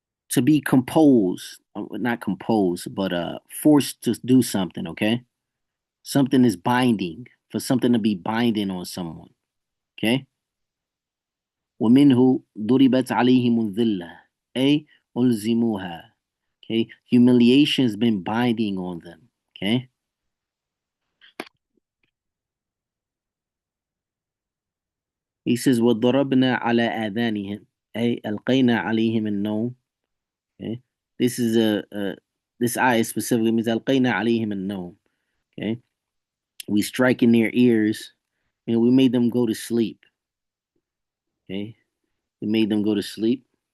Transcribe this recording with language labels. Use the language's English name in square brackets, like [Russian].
[English] To be composed, not composed, but forced to do something. Okay, something is binding, for something to be binding on someone. Okay. [Arabic] ومنه ضربت عليهم الذلة أي ألزموها. [English] Okay, humiliation has been binding on them. Okay, he says [Arabic] وضربنا على آذانهم أي ألقينا عليهم النوم. [English] Okay, this is this ayah specifically means [Arabic] ألقينا عليهم النوم. [English] Okay, we strike in their ears and we made them go to sleep. Okay, we made them go to sleep.